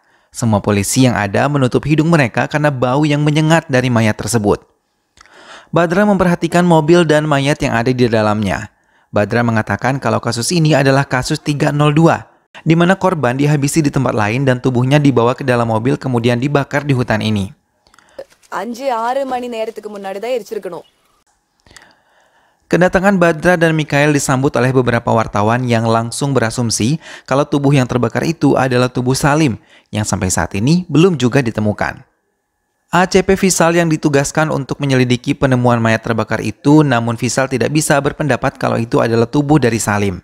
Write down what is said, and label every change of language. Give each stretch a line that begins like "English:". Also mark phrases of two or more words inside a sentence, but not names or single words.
Indonesian: Semua polisi yang ada menutup hidung mereka karena bau yang menyengat dari mayat tersebut. Badra memperhatikan mobil dan mayat yang ada di dalamnya. Badra mengatakan kalau kasus ini adalah kasus 302, di mana korban dihabisi di tempat lain dan tubuhnya dibawa ke dalam mobil kemudian dibakar di hutan ini.
Tamil: 5-6 மணி நேரத்துக்கு முன்னாடி தான் எரிச்சிருக்கணும்.
Indonesian: Kedatangan Badra dan Mikael disambut oleh beberapa wartawan yang langsung berasumsi kalau tubuh yang terbakar itu adalah tubuh Salim, yang sampai saat ini belum juga ditemukan. ACP Visal yang ditugaskan untuk menyelidiki penemuan mayat terbakar itu, namun Visal tidak bisa berpendapat kalau itu adalah tubuh dari Salim.